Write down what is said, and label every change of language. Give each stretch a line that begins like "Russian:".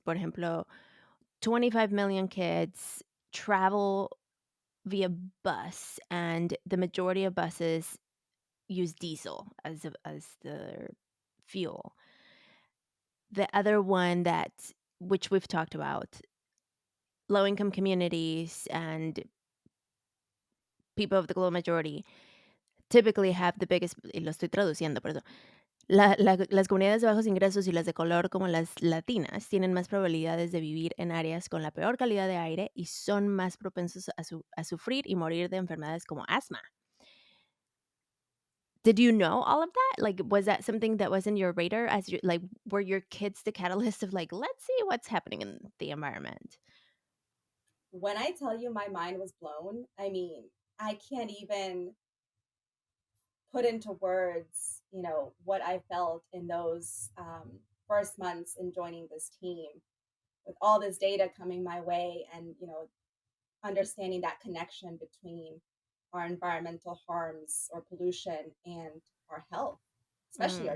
Spanish: Por ejemplo,
English: 25 million kids travel via bus, and the majority of buses use diesel as their fuel. The other one, that which we've talked about, low income communities and people of the global majority, typically have the biggest,
Spanish: y lo estoy traduciendo, por eso. Las comunidades de bajos ingresos y las de color, como las latinas, tienen más probabilidades de vivir en áreas con la peor calidad de aire y son más propensos a sufrir y morir de enfermedades como asma.
English: Did you know all of that? Like, was that something that was in your radar as you like, were your kids the catalyst of like, let's see what's happening in the environment? When I tell you my mind was blown, I mean, I can't even put into words, what I felt in those first months in joining this team with all this data coming my way and, understanding that connection between our environmental harms or pollution and our health, especially our